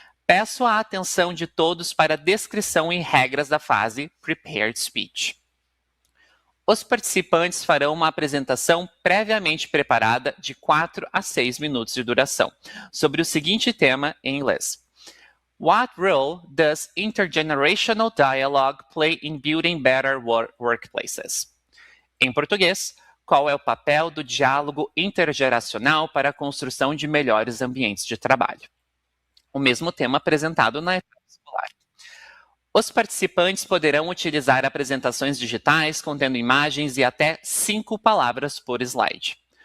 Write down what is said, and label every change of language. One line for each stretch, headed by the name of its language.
Portuguese: Peço a atenção de todos para a descrição e regras da fase Prepared Speech. Os participantes farão uma apresentação previamente preparada de 4 a 6 minutos de duração, sobre o seguinte tema em inglês.
English: What role does intergenerational dialogue play in building better workplaces?
Portuguese: Em português, qual é o papel do diálogo intergeracional para a construção de melhores ambientes de trabalho? O mesmo tema apresentado na etapa escolar. Os participantes poderão utilizar apresentações digitais contendo imagens e até 5 palavras por slide.